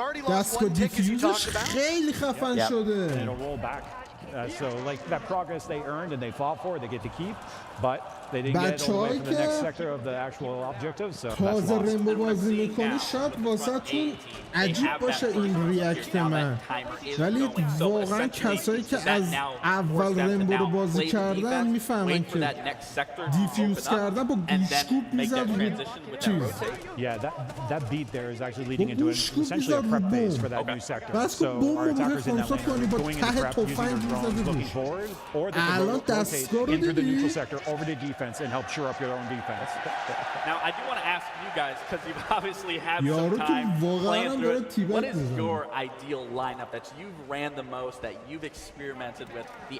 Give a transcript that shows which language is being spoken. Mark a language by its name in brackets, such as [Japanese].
[Persian] دستگاه دیفیوزش خیلی خفن شده. [English] So like that progress they earned and they fought for, they get to keep, but they didn't get all the way to the next sector of the actual objective. So [Persian] تازه رینبو بازی میکنی شاید واسهتون عجیب باشه این ریاکت من، ولی واقعا کسایی که از اول رینبو رو بازی کردن میفهمن که دیفیوز کردن با گوشکوب میزد روی چیز. [English] Yeah, that beat there is actually leading into essentially a prep phase for that new sector. So our attackers in that lane are going into prep using their drones looking forward, or they can rotate into the neutral sector over to defense and help shore up your own defense. Now, I do want to ask you guys, because you've obviously had some time playing through it, what is your ideal lineup that you've ran the most, that you've experimented with the